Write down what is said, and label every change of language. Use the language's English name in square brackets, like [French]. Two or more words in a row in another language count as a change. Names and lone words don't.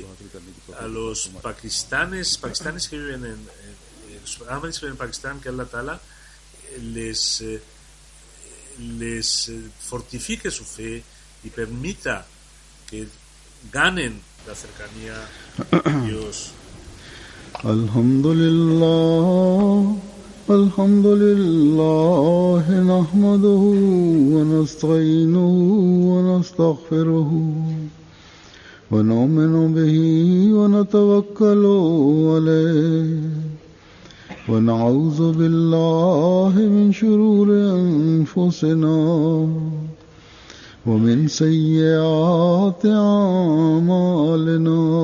[Spanish] A los pakistanes que viven en Pakistán, que Allah Ta'ala les fortifique su fe y permita que ganen la cercanía a Dios. [Arabic] الحمد لله نحمده ونستعينه ونستغفره ونؤمن به ونتوكل عليه ونعوذ بالله من شرور أنفسنا ومن سيئات أعمالنا.